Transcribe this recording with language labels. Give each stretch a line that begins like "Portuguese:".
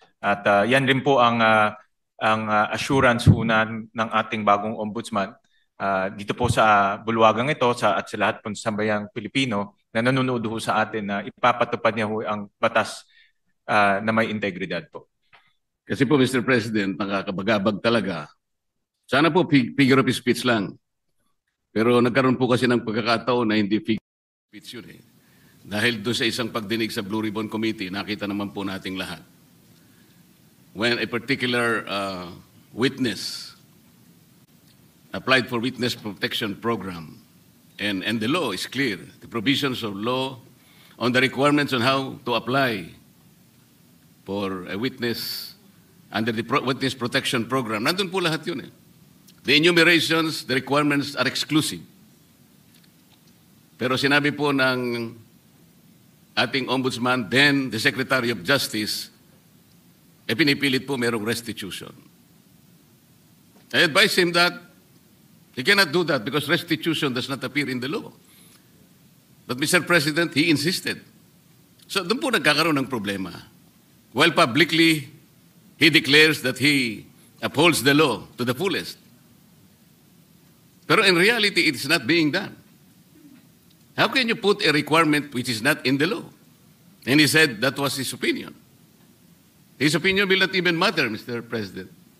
Filipino: At yan rin po ang assurance ho ng ating bagong ombudsman dito po sa bulwagang ito at sa lahat po sa sambayang Pilipino na nanonood ho sa atin na ipapatupad niya ho ang batas na may integridad po. Kasi po, Mr. President, nakakabagabag talaga. Sana po
English: figure of speech
Filipino: lang. Pero nagkaroon po kasi ng pagkakataon na hindi
English: figure of speech
Filipino: yun eh. Dahil doon sa isang pagdinig sa Blue Ribbon Committee, nakita naman po nating lahat.
English: When a particular witness applied for witness protection program, and the law is clear, the provisions of law on the requirements on how to apply for a witness under the witness protection program.
Filipino: Nandun po lahat yun eh.
English: The enumerations, the requirements are exclusive.
Filipino: Pero sinabi po ng ating ombudsman,
English: then the Secretary of Justice,
Filipino: pinipilit po merong restitution.
English: I advise him that he cannot do that because restitution does not appear in the law. But Mr. President, he insisted.
Filipino: So doon po nagkakaroon ng problema.
English: While publicly, he declares that he upholds the law to the fullest. Pero in reality, it is not being done. How can you put a requirement which is not in the law? And he said that was his opinion. His opinion will not even matter, Mr. President.